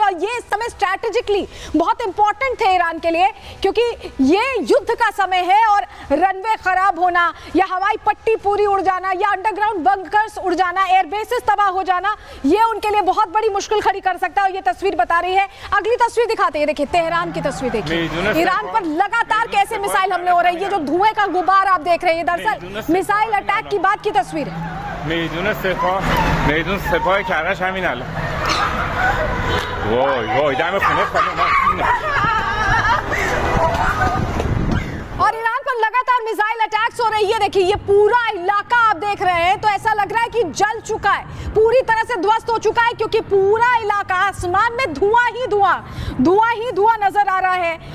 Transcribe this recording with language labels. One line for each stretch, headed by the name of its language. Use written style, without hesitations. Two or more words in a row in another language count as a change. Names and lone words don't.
Hindi: और ये इस समय स्ट्रैटेजिकली बहुत इंपॉर्टेंट थे ईरान के लिए, क्योंकि ये युद्ध का समय है और रनवे खराब होना या हवाई पट्टी पूरी उड़ जाना या
English: underground bunkers
Hindi: उड़ जाना, एयरबेसेस तबाह हो जाना, ये उनके लिए बहुत बड़ी मुश्किल खड़ी कर सकता है। और ये तस्वीर बता रही है, अगली तस्वीर दिखाते हैं, देखिए तेहरान की तस्वीर देखिए, ईरान पर लगातार कैसे मिसाइल हमले हो रहे हैं। ये जो धुएं का गुबार आप देख रहे हैं दरअसल
English: missile attack
Hindi: की बात की तस्वीर है।
Persian: میدون سپاه کرج همین الان وای وای دم خونه
Hindi: और ईरान पर लगातार
English: missile attacks
Hindi: हो रही है। देखिए ये पूरा इलाका आप देख रहे हैं तो ऐसा लग रहा है कि जल चुका है, पूरी तरह से ध्वस्त हो चुका है, क्योंकि पूरा इलाका आसमान में धुआं ही धुआं नजर आ रहा है।